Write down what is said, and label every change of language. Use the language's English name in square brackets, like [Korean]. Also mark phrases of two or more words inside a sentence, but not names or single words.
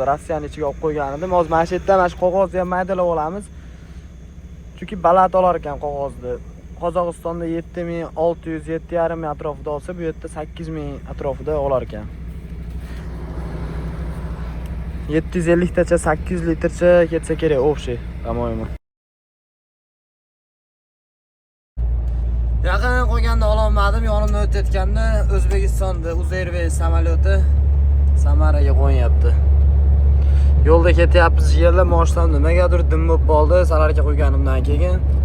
[Uzbek] Rossiyaning ichiga olib qo'ygan edim. Hozir mana shu yerda mana shu qog'ozni ham maydalab olamiz. Chunki baland olar ekan qog'ozni. Qozog'istonda 7600, 7,5 ming atrofida olsa, bu yerda 8 ming atrofida olar ekan. 750 tacha, 800 litrcha ketsa kerak, [Russian] общий, по-моему. [Uzbek] Yaqin qo'yganda ololmadim, yonimdan o'tayotganda O'zbekistonda Uzairways samolyoti Samaraga qo'nyapti. Yo'lda ketyapmiz, yerlar moshinam nimagadir dim bo'lib qoldi, salarga qo'yganimdan keyin.